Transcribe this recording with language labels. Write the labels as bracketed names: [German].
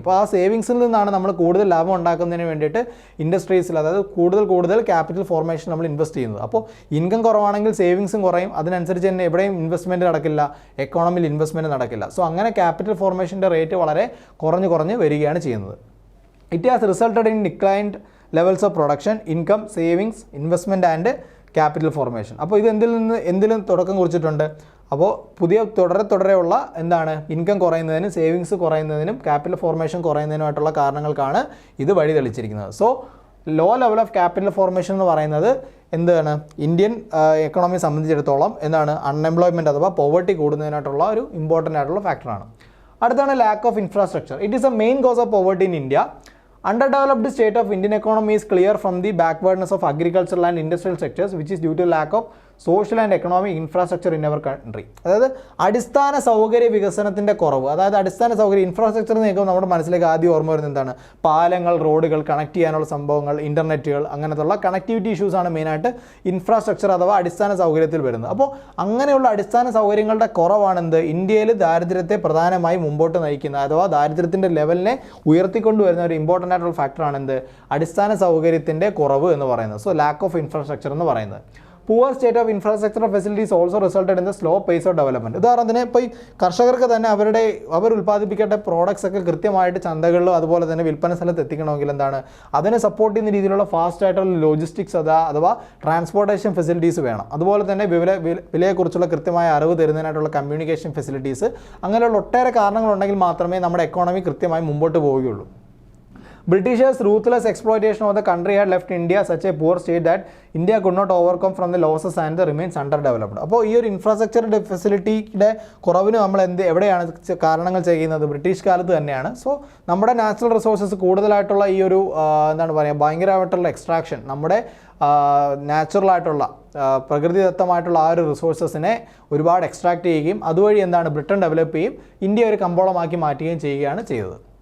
[Malayalam] അപ്പോൾ ആ സേവിങ്സിൽ നിന്നാണ് നമ്മൾ കൂടുതൽ ലാഭം ഉണ്ടാക്കുന്നതിന് വേണ്ടിയിട്ട് ഇൻഡസ്ട്രീസിൽ അതായത് കൂടുതൽ ക്യാപിറ്റൽ ഫോർമേഷൻ നമ്മൾ ഇൻവെസ്റ്റ് ചെയ്യുന്നത്. അപ്പോൾ ഇൻകം കുറവാണെങ്കിൽ സേവിങ്സും കുറയും, അതിനനുസരിച്ച് തന്നെ എവിടെയും ഇൻവെസ്റ്റ്മെൻറ്റ് നടക്കില്ല, എക്കോണമിയിൽ ഇൻവെസ്റ്റ്മെൻറ്റ് നടക്കില്ല. സോ അങ്ങനെ ക്യാപിറ്റൽ ഫോർമേഷൻ്റെ റേറ്റ് വളരെ കുറഞ്ഞ് വരികയാണ് ചെയ്യുന്നത്. [English] It has resulted in declined levels of production, income, savings, investment and capital formation. [Malayalam] അപ്പോൾ ഇത് എന്തിലും തുടക്കം കുറിച്ചിട്ടുണ്ട്. അപ്പോൾ പുതിയ തുടരെയുള്ള എന്താണ് ഇൻകം കുറയുന്നതിനും സേവിങ്സ് കുറയുന്നതിനും ക്യാപിറ്റൽ ഫോർമേഷൻ കുറയുന്നതിനുമായിട്ടുള്ള കാരണങ്ങൾക്കാണ് ഇത് വഴി തെളിച്ചിരിക്കുന്നത്. So low level of capital formation എന്ന് പറയുന്നത് എന്താണ് ഇന്ത്യൻ എക്കണോമിയെ സംബന്ധിച്ചിടത്തോളം എന്താണ് അൺഎംപ്ലോയ്മെൻറ്റ് അഥവാ പോവർട്ടി കൂടുന്നതിനായിട്ടുള്ള ഒരു ഇമ്പോർട്ടൻ്റ് ആയിട്ടുള്ള ഫാക്ടറാണ്. അടുത്താണ് [English] Lack of infrastructure. It is a main cause of poverty in India. Underdeveloped state of Indian economy is clear from the backwardness of agricultural and industrial sectors, which is due to lack of social and economic infrastructure in our country. [Malayalam] അതായത് അടിസ്ഥാന സൗകര്യ വികസനത്തിൻ്റെ കുറവ്. അതായത് അടിസ്ഥാന സൗകര്യ infrastructure എന്ന് കേൾക്കുമ്പോൾ നമ്മുടെ മനസ്സിലേക്ക് ആദ്യം ഓർമ്മ വരുന്നത് എന്താണ്? പാലങ്ങൾ, റോഡുകൾ, കണക്ട് ചെയ്യാനുള്ള സംഭവങ്ങൾ, ഇൻ്റർനെറ്റുകൾ, അങ്ങനത്തുള്ള കണക്ടിവിറ്റി ഇഷ്യൂസാണ് മെയിനായിട്ട് ഇൻഫ്രാസ്ട്രക്ചർ അഥവാ അടിസ്ഥാന സൗകര്യത്തിൽ വരുന്നത്. അപ്പോൾ അങ്ങനെയുള്ള അടിസ്ഥാന സൗകര്യങ്ങളുടെ കുറവാണെന്ത് ഇന്ത്യയിൽ ദാരിദ്ര്യത്തെ പ്രധാനമായി മുമ്പോട്ട് നയിക്കുന്നത് അഥവാ ദാരിദ്ര്യത്തിൻ്റെ ലെവലിനെ ഉയർത്തിക്കൊണ്ടുവരുന്ന ഒരു ഇമ്പോർട്ടൻ്റ് ആയിട്ടുള്ള ഫാക്ടറാണ് എന്ത് അടിസ്ഥാന സൗകര്യത്തിൻ്റെ കുറവ് എന്ന് പറയുന്നത്. സോ ലാക്ക് ഓഫ് ഇൻഫ്രാസ്ട്രക്ചർ എന്ന് പറയുന്നത്. [English] Poor state of infrastructure facilities also resulted in the slow pace of development. [Malayalam] ഉദാഹരണത്തിന് ഇപ്പോൾ ഈ കർഷകർക്ക് തന്നെ അവർ ഉൽപ്പാദിപ്പിക്കേണ്ട പ്രോഡക്ട്സ് ഒക്കെ കൃത്യമായിട്ട് ചന്തകളിലും അതുപോലെ തന്നെ വിൽപ്പന സ്ഥലത്ത് എത്തിക്കണമെങ്കിൽ എന്താണ് അതിനെ സപ്പോർട്ട് ചെയ്യുന്ന രീതിയിലുള്ള ഫാസ്റ്റ് ആയിട്ടുള്ള ലോജിസ്റ്റിക്സ് അഥവാ ട്രാൻസ്പോർട്ടേഷൻ ഫെസിലിറ്റീസ് വേണം. അതുപോലെ തന്നെ വിലയെക്കുറിച്ചുള്ള കൃത്യമായ അറിവ് തരുന്നതിനായിട്ടുള്ള കമ്മ്യൂണിക്കേഷൻ ഫെസിലിറ്റീസ്, അങ്ങനെയുള്ള ഒട്ടേറെ കാരണങ്ങളുണ്ടെങ്കിൽ മാത്രമേ നമ്മുടെ എക്കോണമി കൃത്യമായി മുമ്പോട്ട് പോവുകയുള്ളൂ. [English] Britishers' ruthless exploitation of the country had left India such a poor state that India could not overcome from the losses and remains underdeveloped. [Malayalam] അപ്പോൾ ഈ ഒരു ഇൻഫ്രാസ്ട്രക്ചർ ഫെസിലിറ്റിയുടെ കുറവിന് നമ്മൾ എവിടെയാണ് കാരണങ്ങൾ ചെയ്യുന്നത്? ബ്രിട്ടീഷ് കാലത്ത് തന്നെയാണ്. സോ നമ്മുടെ നാച്ചുറൽ റിസോഴ്സസ് കൂടുതലായിട്ടുള്ള ഈ ഒരു എന്താണ് പറയുക ഭയങ്കരമായിട്ടുള്ള എക്സ്ട്രാക്ഷൻ നമ്മുടെ നാച്ചുറലായിട്ടുള്ള പ്രകൃതിദത്തമായിട്ടുള്ള ആ ഒരു റിസോഴ്സസിനെ ഒരുപാട് എക്സ്ട്രാക്ട് ചെയ്യുകയും അതുവഴി എന്താണ് ബ്രിട്ടൻ ഡെവലപ്പ് ചെയ്യും ഇന്ത്യ ഒരു കമ്പോളമാക്കി മാറ്റുകയും ചെയ്യുകയാണ് ചെയ്തത്.